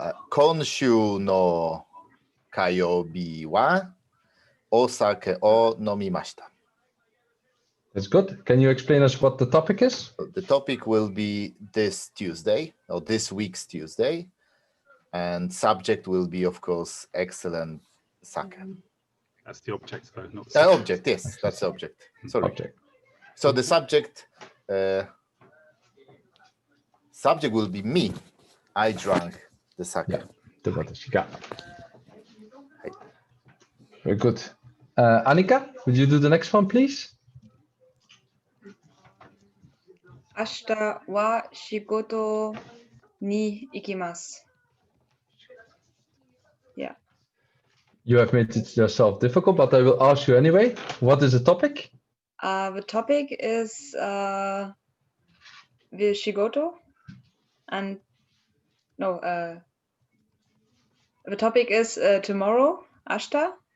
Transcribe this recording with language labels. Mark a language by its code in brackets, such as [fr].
[ja] 今週の火曜日はお酒を飲みました。 [en] That's good. Can you explain us what the topic is? The topic will be this Tuesday, or this week's Tuesday, and subject will be, of course, excellent sake. That's the object, though, not the Object, yes, that's the object. Sorry. Object. So the subject will be me. I drank the sake. Yeah, the [ja] watashi ga. [en] Very good. Annika, would you do the next one, please? [ja] 明日は仕事に行きます。 [en] Yeah. You have made it yourself difficult, but I will ask you anyway. What is the topic? The topic is the shigoto, and no, the topic is tomorrow, ashita.